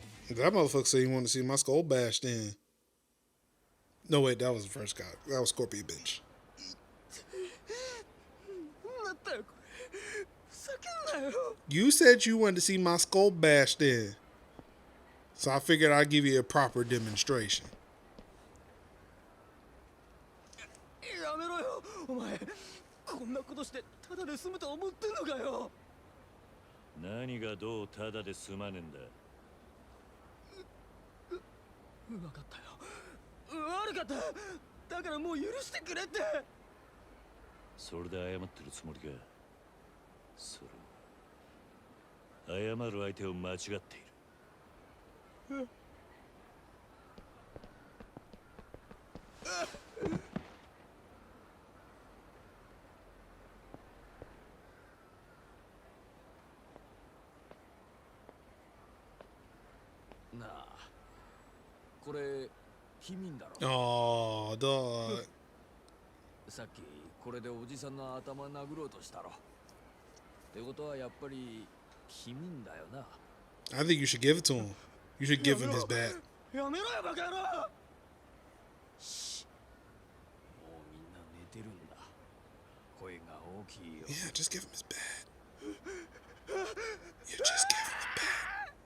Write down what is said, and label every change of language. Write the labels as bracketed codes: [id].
[en] That motherfucker said he wanted to see my skull bashed in. No, wait, that was the first guy. That was Scorpion bitch. You said you wanted to see my skull bashed in. So I figured I'd give you a proper demonstration. [ja] やめろよ、お前。こんなことしてただで済むと思ってんのかよ。何がどうただで済まねえんだ。わかったよ。悪かった。だからもう許してくれって。それで謝ってるつもりか。それ謝る相手を間違っている。なあ、これ君んだろ。 [en] Oh, dog. [ja] さっきこれでおじさんの頭殴ろうとしたろ。ってことはやっぱり君んだよな。 [en] I think you should give it to him. You should give him his bat. [ja] やめろよバカ野郎。し、もうみんな寝てるんだ。声が大きいよ。 [en] Yeah, just give him his bat. Yeah, just give him the bat.